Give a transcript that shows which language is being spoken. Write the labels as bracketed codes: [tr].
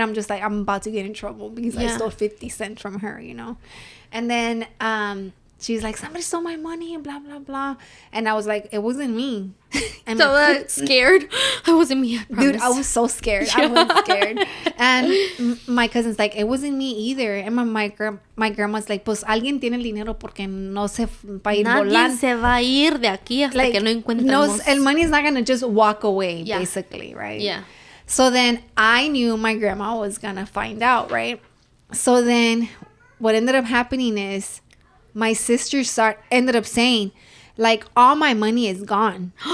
[en] I'm just like, I'm about to get in trouble because I stole 50 cents from her, you know. And then she's like, somebody stole my money and blah blah blah, and I was like, it wasn't me. And so scared. It wasn't me, I promise. Dude, I was so scared. I was scared. And my cousin's like, it wasn't me either. And my grandma's like, [es] pues alguien tiene el dinero porque no se va a ir volando. Nadie se va a ir de aquí hasta que no encuentremos. [en] El money's not gonna just walk away, basically, right? Yeah. So then I knew my grandma was gonna find out, right? So then what ended up happening is my sister ended up saying, like, all my money is gone.